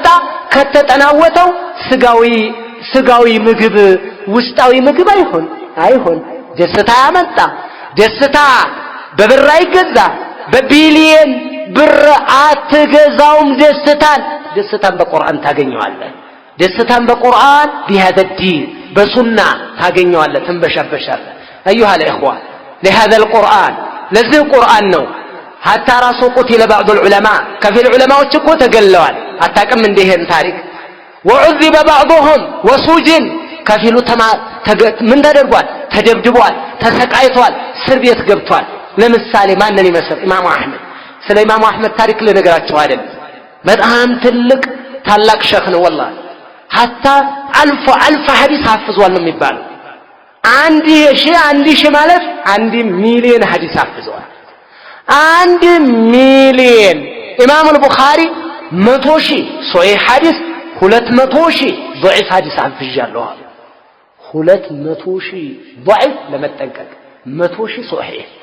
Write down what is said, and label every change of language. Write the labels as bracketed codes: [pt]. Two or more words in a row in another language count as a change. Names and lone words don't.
[am] ከተጠናወተው ስጋዊ ምግብ ውስጣዊ ምግብ አይሆን። ደስታ ያመጣ ደስታ በብር አይገዛ፣ በቢሊየን ብር አትገዛውም። ደስታን በቁርአን ታገኘዋለህ። ደስታን በቁርአን [ar] بهذا الدين [am] በሱና ታገኘዋለህ፣ ትንበሻበሻለህ። [ar] ايها الاخوه لهذا القرآن [am] ለዚህ ቁርአን ነው حتى ራሱ [ar] قتل بعض العلماء [am] ከፊል ዑለማዎች እኮ ተገለዋል። አታውቅም እንደ ይሄን ታሪክ። [ar] وعذب بعضهم وسجن [am] ከፊሉ ምን ተደርጓል? ተደብድቧል፣ ተሰቃይቷል፣ እስር ቤት ገብቷል። ለምሳሌ ማንን ይመስል? ኢማሙ አህመድ። ስለ ኢማሙ አህመድ ታሪክ ልነግራችሁ አይደለም። በጣም ታላቅ ሸኽ ነው [ar] والله حتى [am] አልፍ ሐዲስ ሐፍዟል ነው የሚባለው። አንድ ሺህ ማለት 1 ሚሊዮን ሐዲስ ሐፍዟል። 1 ሚሊዮን ኢማም አልቡኻሪ 100,000 ሶሒህ ሐዲስ 200,000 ضعيف ሐዲስ አፍዣለሁ 200,000 ضعيف ለመጠንቀቅ 100,000 ሶሒህ